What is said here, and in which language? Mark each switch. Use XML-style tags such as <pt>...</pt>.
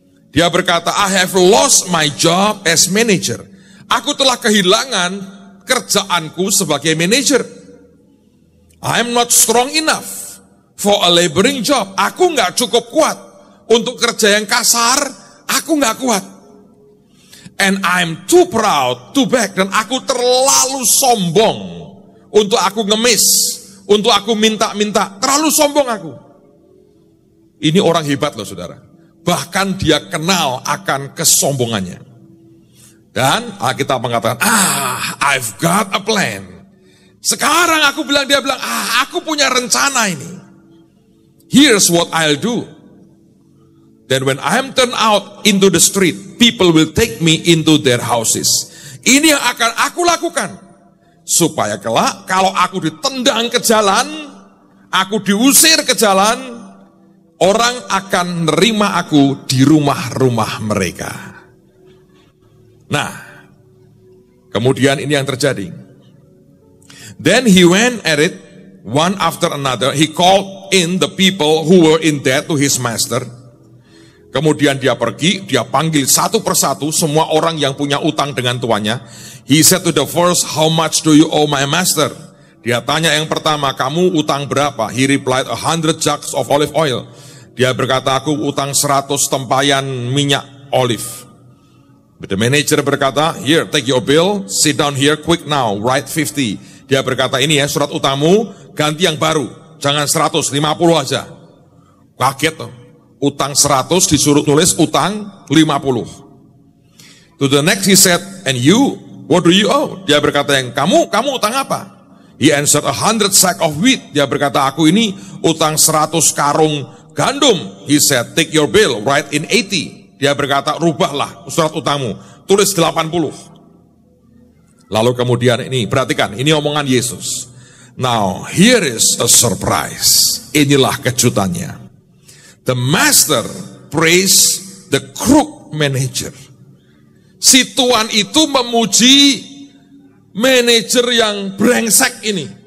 <id>Dia berkata,</id> <en>I have lost my job as manager.</en> <id>Aku telah kehilangan kerjaanku sebagai manager.</id> <en>I am not strong enough for a laboring job.</en> <id>Aku nggak cukup kuat untuk kerja yang kasar. Aku nggak kuat.</id> <en>And I'm too proud to beg.</en> <id>Dan aku terlalu sombong untuk aku ngemis, untuk aku minta-minta. Terlalu sombong aku. Ini orang hebat loh saudara. Bahkan dia kenal akan kesombongannya. Dan Alkitab mengatakan,</id> <en>I've got a plan.</en> <id>Sekarang dia bilang, aku punya rencana ini.</id> <en>Here's what I'll do. Then when I'm turned out into the street, people will take me into their houses.</en> <id>Ini yang akan aku lakukan. Supaya kelak, kalau aku ditendang ke jalan, aku diusir ke jalan, orang akan menerima aku di rumah-rumah mereka. Nah, kemudian ini yang terjadi.</id> <en>Then he went at it, one after another. He called in the people who were in debt to his master.</en> <id>Kemudian dia pergi, dia panggil satu persatu semua orang yang punya utang dengan tuannya.</id> <en>He said to the first, how much do you owe my master?</en> <id>Dia tanya yang pertama, kamu utang berapa?</id> <en>He replied, 100 jugs of olive oil.</en> <id>Dia berkata, aku utang 100 tempayan minyak olive.</id> <en>But the manager</en> <id>berkata,</id> <en>here, take your bill, sit down here quick now, write 50.</en> <id>Dia berkata, ini ya surat utangmu, ganti yang baru. Jangan 100, 50 aja. Kaget tuh. Utang 100 disuruh tulis utang 50.</id> <en>To the next he said, and you, what do you owe?</en> <id>Dia berkata yang kamu utang apa?</id> <en>He answered 100 sack of wheat.</en> <id>Dia berkata aku ini utang 100 karung gandum.</id> <en>He said, take your bill, write in 80.</en> <id>Dia berkata rubahlah surat utangmu, tulis 80. Lalu kemudian ini, perhatikan, ini omongan Yesus.</id> <en>Now here is a surprise.</en> <id>Inilah kejutannya.</id> <en>The master praised the crook manager.</en> <id>Si tuan itu memuji manajer yang brengsek ini.</id>